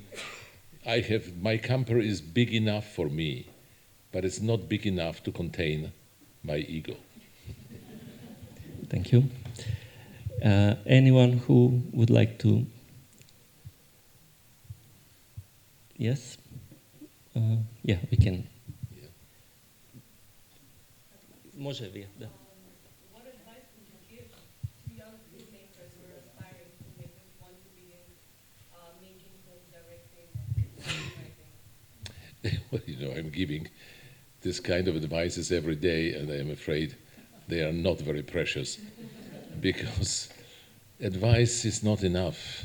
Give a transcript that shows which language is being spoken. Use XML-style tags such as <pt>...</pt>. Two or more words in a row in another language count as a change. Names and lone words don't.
<en>My camper is big enough for me, but it's not big enough to contain my ego. Thank you. Anyone who would like to? Yes? Yeah, we can. Yeah.</en> <mk>Може вие, да.</mk> <en>What advice would you give to young filmmakers who are aspiring filmmakers who want to be in making films, directing, and writing? Well, you know, I'm giving this kind of advices every day, and I'm afraid they are not very precious because advice is not enough.</en>